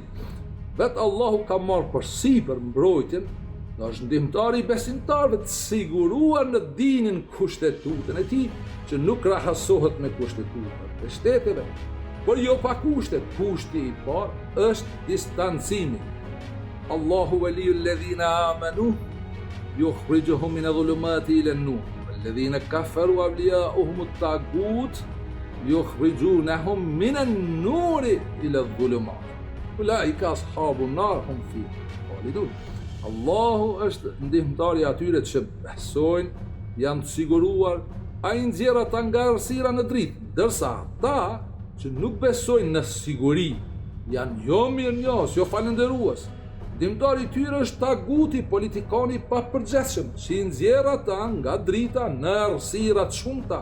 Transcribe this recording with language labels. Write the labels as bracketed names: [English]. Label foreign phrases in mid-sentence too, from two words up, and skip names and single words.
[Albanian] Vetë Allahu ka marrë përsipër mbrojtjen, dhe është ndihmëtari i besimtarëve të siguruar në dinin kushtetutën e tij, që nuk krahasohet me kushtetutat e shteteve, por jo pa kushte. Kushti i parë është distancimi. [Arabic] الله ولي الذين آمنوا يخرجهم من الظلمات إلى النور والذين كفروا أولياؤهم الطاغوت يخرجونهم من النور إلى الظلمات. أولئك أصحاب النار هم فيها خالدون. [Albanian] Allahu është ndihmëtari atyre që besojnë, janë të siguruar, ai nxjerr ata nga errësira në dritë, ndërsa ata që nuk besojnë në siguri janë jo mirënjohës, jo falënderues. Ndihmëtari i tyre është taguti, politikani i papërgjeshëm, që i nxjerr ata nga drita në errësira të shumta.